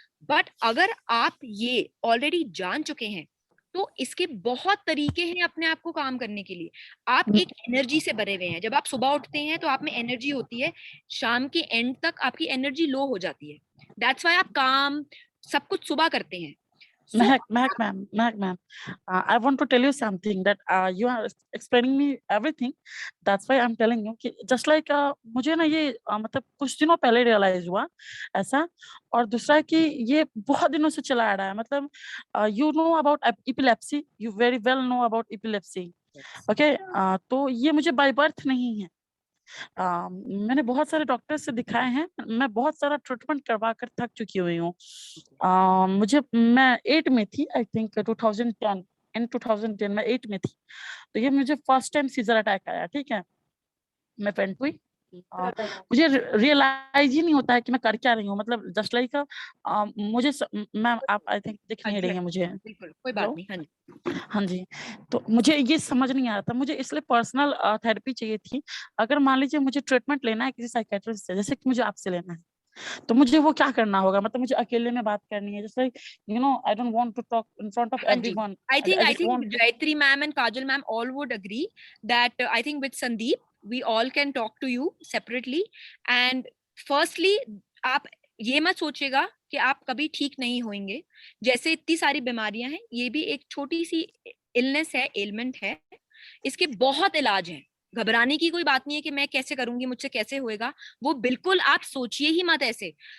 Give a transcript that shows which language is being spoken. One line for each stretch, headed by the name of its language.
Hindi: But अगर आप ये ऑलरेडी जान चुके हैं तो इसके बहुत तरीके हैं अपने आप को काम करने के लिए। आप एक एनर्जी से भरे हुए हैं। जब आप सुबह उठते हैं तो आप में एनर्जी होती है, शाम के एंड तक आपकी एनर्जी लो हो जाती है।
English: that's why
Hindi: आप काम सब कुछ सुबह करते हैं।
English: Mehak ma'am, I want to tell you something that you are explaining me everything. That's why I'm telling you
Hindi: कि just like मुझे ना ये मतलब कुछ दिनों पहले रियलाइज हुआ ऐसा। और दूसरा कि ये बहुत दिनों से चला आ रहा है।
English: मतलब you know about epilepsy, you very well know about epilepsy.
Hindi: Okay, तो ये मुझे बाय बर्थ नहीं है। मैंने बहुत सारे डॉक्टर से दिखाए हैं, मैं बहुत सारा ट्रीटमेंट करवा कर थक चुकी हुई हूँ। मैं 8 में थी, आई थिंक 2010, इन 2010 में 8 में थी। तो ये मुझे फर्स्ट टाइम सीजर अटैक आया। ठीक है, मैं फेंट हुई। मुझे रियलाइज ही नहीं होता है कि मैं कर क्या रही हूँ। मतलब जस्ट लाइक मुझे मैम आप आई थिंक दिख नहीं रही है मुझे। बिल्कुल कोई बात नहीं। हाँ जी, हाँ जी। तो मुझे ये समझ नहीं आ रहा था, मुझे इसलिए पर्सनल थेरेपी चाहिए थी। अगर मान लीजिए मुझे ट्रीटमेंट लेना है किसी साइकेट्रिस्ट से, जैसे कि मुझे आपसे लेना है, तो मुझे वो क्या करना होगा? मतलब मुझे अकेले में बात करनी है, जैसे
English: You know I don't want to talk in front of everyone. I think Gayatri ma'am and Kajal ma'am all would agree that I think with Sandeep we all can talk to you separately. And firstly
Hindi: आप ये मत सोचिएगा कि आप कभी ठीक नहीं होंगे। जैसे इतनी सारी बीमारियां हैं, ये भी एक छोटी सी इलनेस है, एलिमेंट है, इसके बहुत इलाज हैं। घबराने की कोई बात नहीं है कि मैं कैसे करूंगी, मुझसे कैसे होएगा, वो बिल्कुल आप सोचिए ही मत ऐसे।